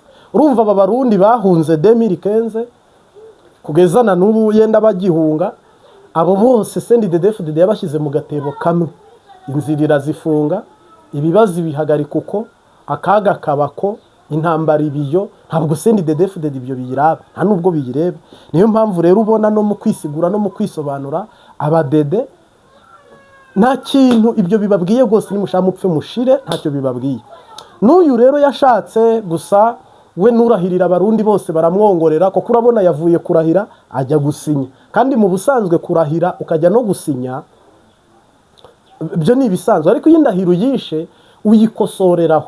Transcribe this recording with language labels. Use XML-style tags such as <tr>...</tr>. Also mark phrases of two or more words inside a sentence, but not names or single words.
<rw>Urumva aba barundi bahunze 2015 kugeza na n'ubu yenda bagihunga, abo bose CNDD-FDD yabashyize mu gatebo kamwe. Inzirira zifunga, ibibazo bihagarika uko, akaga kabako, intambara ibiyo. Ntabwo CNDD-FDD ibyo biyiraba, nta nubwo biyireba. Niyo mpamvu rero ubona no mu kwisigura no mu kwisobanura abadede nta kintu ibyo bibabwiye rwose. Nimushaka mupfe mushire, ntacyo bibabwiye. N'uyu rero yashatse gusa we nurahirira abarundi bose baramwongorera, kuko urabona yavuye kurahira ajya gusinya. Kandi mu busanzwe kurahira ukajya no gusinya byo ni ibisanzwe, ariko iyi ndahiro yishe uyikosoreraho.</rw>